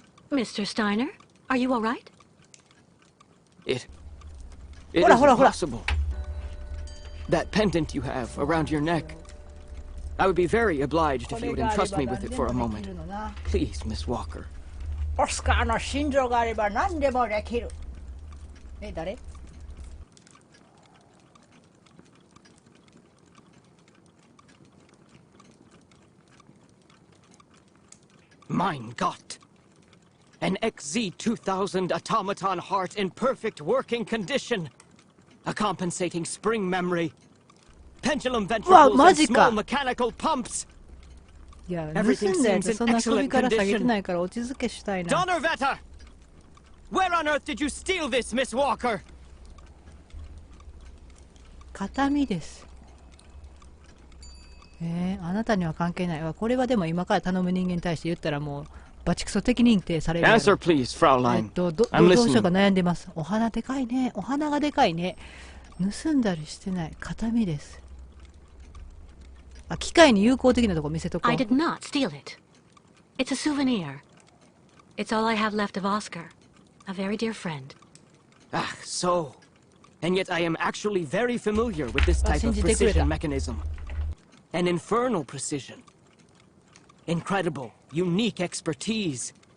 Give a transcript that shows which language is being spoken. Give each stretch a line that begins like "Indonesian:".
English: Mr. Steiner, are you all right? It isn't possible. That pendant you have around your neck. I would be very obliged if you would entrust me with it for a moment. Please, Miss Walker.
Japanese: オスカーの心臓があれば何でもできる。誰？
German: Mein Gott!
English: An XZ-2000 automaton heart in perfect working condition. A compensating spring memory. Pendulum ventricles and small mechanical pumps.
Japanese: いや、盗んだやつそんな首から下げてないから落ち着けしたいな。
German: Donnerwetter!
English: Where on earth did you steal this, Miss Walker?
Japanese: 形見です。あなたには関係ない。これはでも今から頼む人間に対して言ったらもうバチクソ的認定される。
English: Answer, please, Fraulein.
Japanese: どうしようか悩んでます。お花でかいね。お花がでかいね。盗んだりしてない。形見です。あ、機械に有効的なとこ見せとこう。
English: I did not steal it. It's a souvenir. It's all I have left of Oscar, a very dear friend. Ah, so. And yet I am actually very familiar with this type of precision mechanism. An infernal precision. Incredible, unique expertise.